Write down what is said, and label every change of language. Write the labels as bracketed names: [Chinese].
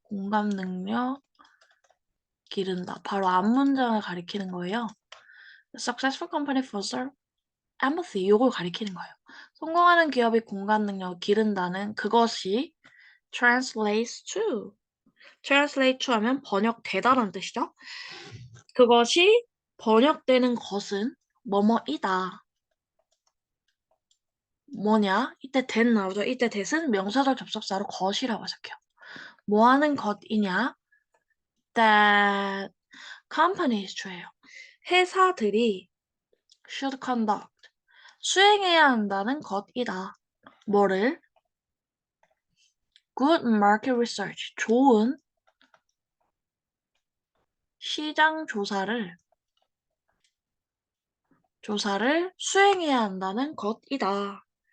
[Korean] 공감 능력 기른다. 바로 앞 문장을 가리키는 거예요. [English] The successful company fosters empathy. [Korean] 이걸 가리키는 거예요. 성공하는 기업이 공감 능력을 기른다는 그것이 [English] translates to [Korean] 하면 번역되다라는 뜻이죠. 그것이 번역되는 것은 뭐뭐이다. 뭐냐? 이때 that 나오죠. 이때 that은 명사절 접속사로 것이라고 해석해요. 뭐 하는 것이냐? [English] That companies 주예요. [Korean] 회사들이 [English] should conduct [Korean] 수행해야 한다는 것이다. 뭐를? [English] Good market research [Korean] 좋은 시장 조사를 수행해야 한다는 것이다.